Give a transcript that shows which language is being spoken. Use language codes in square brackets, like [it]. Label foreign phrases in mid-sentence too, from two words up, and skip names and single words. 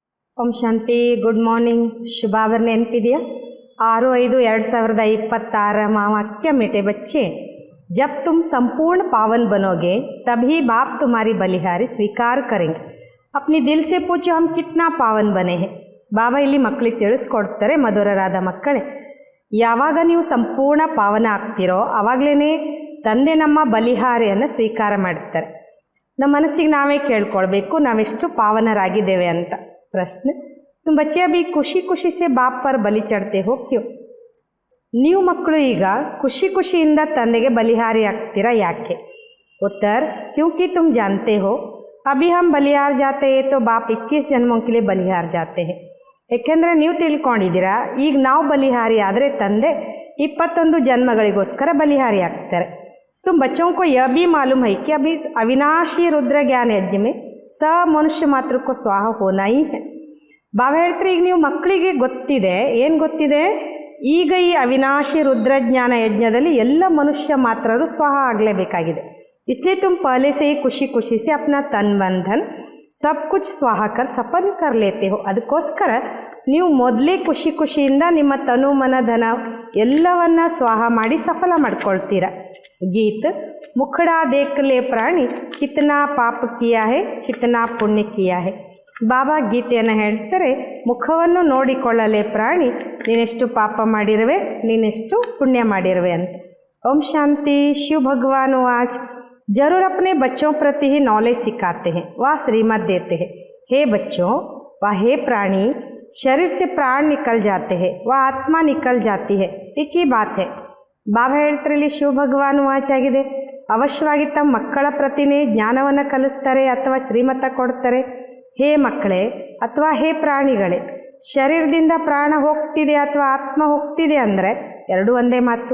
[kn] ಓಂ ಶಾಂತಿ. [en] good morning. [kn] ಶುಭಾವರ್ ನೆನಪಿದೆಯಾ? [hi] 6/5/2026 वाक्य मीठे बच्चे, जब तुम संपूर्ण पावन बनोगे तभी बाप तुम्हारी बलिहारी स्वीकार करेंगे. अपनी दिल से पूछो हम कितना पावन बने हैं. [kn] ಬಾಬಾ ಇಲ್ಲಿ ಮಕ್ಕಳಿಗೆ ತಿಳಿಸ್ಕೊಡ್ತಾರೆ, ಮಧುರರಾದ ಮಕ್ಕಳೇ, ಯಾವಾಗ ನೀವು ಸಂಪೂರ್ಣ ಪಾವನ ಆಗ್ತಿರೋ ಆವಾಗಲೇ ತಂದೆ ನಮ್ಮ ಬಲಿಹಾರಿಯನ್ನು ಸ್ವೀಕಾರ ಮಾಡ್ತಾರೆ. ನಮ್ಮ ಮನಸ್ಸಿಗೆ ನಾವೇ ಕೇಳ್ಕೊಳ್ಬೇಕು ನಾವೆಷ್ಟು ಪಾವನರಾಗಿದ್ದೇವೆ ಅಂತ. ಪ್ರಶ್ನೆ, [hi] तुम बच्चे अभी खुशी खुशी से बाप पर बलि चढ़ते हो क्यों? [kn] ನೀವು ಮಕ್ಕಳು ಈಗ ಖುಷಿ ಖುಷಿಯಿಂದ ತಂದೆಗೆ ಬಲಿಹಾರಿ ಆಗ್ತೀರಾ ಯಾಕೆ? [hi] उत्तर, क्योंकि तुम जानते हो अभी हम बलिहार जाते हैं तो बाप 21 जन्मों के लिए बलिहार जाते हैं. [kn] ಏಕೆಂದರೆ ನೀವು ತಿಳ್ಕೊಂಡಿದ್ದೀರಾ, ಈಗ ನಾವು ಬಲಿಹಾರಿ ಆದರೆ ತಂದೆ 21 ಜನ್ಮಗಳಿಗೋಸ್ಕರ ಬಲಿಹಾರಿ ಆಗ್ತಾರೆ. [hi] तुम बच्चों को यह भी मालूम है कि अभी अविनाशी रुद्र ज्ञान यज्ञ में सब मनुष्य मात्र को स्वाहा होना ही है. [kn] ಬಾಬಾ ಹೇಳ್ತಾರೆ, ಈಗ ನೀವು ಮಕ್ಕಳಿಗೆ ಗೊತ್ತಿದೆ, ಏನು ಗೊತ್ತಿದೆ? ಈಗ ಈ ಅವಿನಾಶಿ ರುದ್ರಜ್ಞಾನ ಯಜ್ಞದಲ್ಲಿ ಎಲ್ಲ ಮನುಷ್ಯ ಮಾತ್ರರು ಸ್ವಾಹ ಆಗಲೇಬೇಕಾಗಿದೆ. [hi] इसलिए तुम पहले से ही खुशी खुशी से अपना तन मन धन सब कुछ स्वाहा कर सफल कर लेते हो. [kn] ಅದಕ್ಕೋಸ್ಕರ ನೀವು ಮೊದಲೇ ಖುಷಿ ಖುಷಿಯಿಂದ ನಿಮ್ಮ ತನು ಮನ ಧನ ಎಲ್ಲವನ್ನ ಸ್ವಾಹ ಮಾಡಿ ಸಫಲ ಮಾಡ್ಕೊಳ್ತೀರ. [hi] गीत, मुखड़ा देख ले प्राणी कितना पाप किया है कितना पुण्य किया है. [kn] ಬಾಬಾ ಗೀತೆಯನ್ನು ಹೇಳ್ತಾರೆ, ಮುಖವನ್ನು ನೋಡಿಕೊಳ್ಳಲೆ ಪ್ರಾಣಿ, ನೀನೆಷ್ಟು ಪಾಪ ಮಾಡಿರುವೆ, ನೀನೆಷ್ಟು ಪುಣ್ಯ ಮಾಡಿರುವೆ ಅಂತ. ಓಂ ಶಾಂತಿ. [hi] शिव भगवान आज जरूर अपने बच्चों प्रति ही नॉलेज सिखाते हैं, वह श्रीमत देते हैं. हे बच्चों, वह हे प्राणी, शरीर से प्राण निकल जाते हैं, वह आत्मा निकल जाती है, एक ही बात है. [kn] ಬಾಬಾ ಹೇಳ್ತಾರೆ, ಇಲ್ಲಿ ಶಿವ ಭಗವಾನ್ ವಾಚ್ ಆಗಿದೆ, ಅವಶ್ಯವಾಗಿ ತಮ್ಮ ಮಕ್ಕಳ ಪ್ರತಿನೇ ಜ್ಞಾನವನ್ನು ಕಲಿಸ್ತಾರೆ ಅಥವಾ ಶ್ರೀಮತ ಕೊಡ್ತಾರೆ. ಹೇ ಮಕ್ಕಳೇ ಅಥವಾ ಹೇ ಪ್ರಾಣಿಗಳೇ, ಶರೀರದಿಂದ ಪ್ರಾಣ ಹೋಗ್ತಿದೆ ಅಥವಾ ಆತ್ಮ ಹೋಗ್ತಿದೆ ಅಂದರೆ ಎರಡು ಒಂದೇ ಮಾತು.